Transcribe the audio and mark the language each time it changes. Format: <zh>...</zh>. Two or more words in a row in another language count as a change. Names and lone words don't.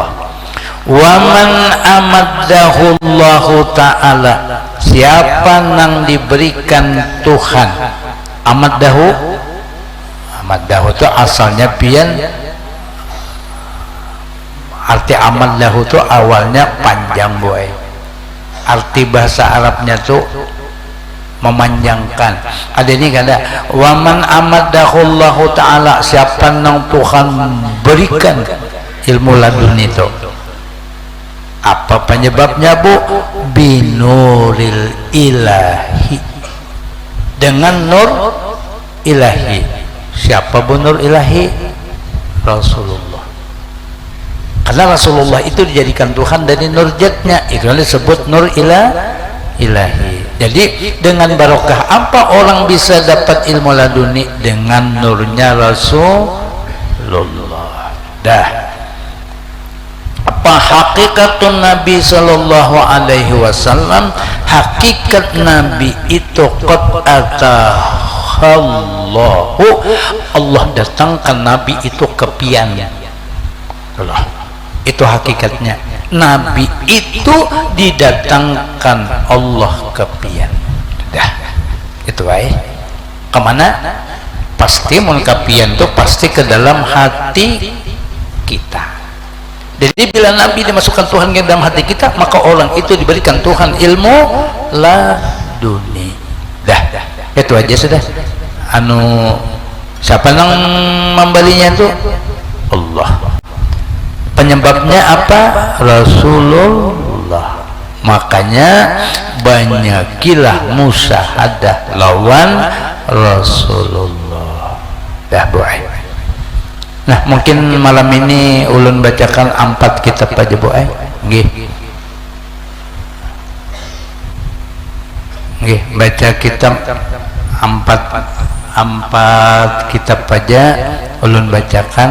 <ar>وَمَنْ أَمَدَّهُ اللهُ تَعَالَى,</ar> <bjn>siapa nang diberikan Tuhan amaddahu itu asalnya pian, arti amaddahu itu awalnya panjang boy, arti bahasa Arabnya tuh memanjangkan. Ada ini kada</bjn> <ar>وَمَنْ أَمَدَّهُ اللهُ تَعَالَى,</ar> <bjn>siapa nang Tuhan berikan ilmu laduni itu. Apa penyebabnya bu?</bjn> <ar>بِنُورِ الإِلٰهِي,</ar> <bjn>dengan nur ilahi. Siapa bu nur ilahi? Rasulullah. Karena Rasulullah itu dijadikan Tuhan dari nur jatnya, itu disebut nur ilahi. Jadi dengan barokah apa orang bisa dapat ilmu laduni? Dengan nurnya Rasulullah. Dah. Apa hakikatun Nabi</bjn> <ar>صَلَّى اللهُ عَلَيْهِ وَسَلَّمَ?</ar> <bjn>Hakikat Nabi itu</bjn> <ar>قَدْ أَتَاهُ اللهُ,</ar> <bjn>Allah datangkan Nabi itu kepian. Allah. Itu hakikatnya. Nabi itu didatangkan Allah kepian. Dah, itu baik. Kemana? Pasti mengkapian itu pasti ke dalam hati kita. Jadi bila Nabi dimasukkan Tuhan ke dalam hati kita, maka orang itu diberikan Tuhan ilmu laduni. Dah, itu aja sudah. Siapa yang memberinya itu? Allah. Penyebabnya apa? Rasulullah. Makanya banyakilah musyahadah lawan Rasulullah. Dah boy. Nah mungkin malam ini ulun bacakan 4 kitab aja boy. Nggih, baca kitab empat kitab aja ulun bacakan.</bjn>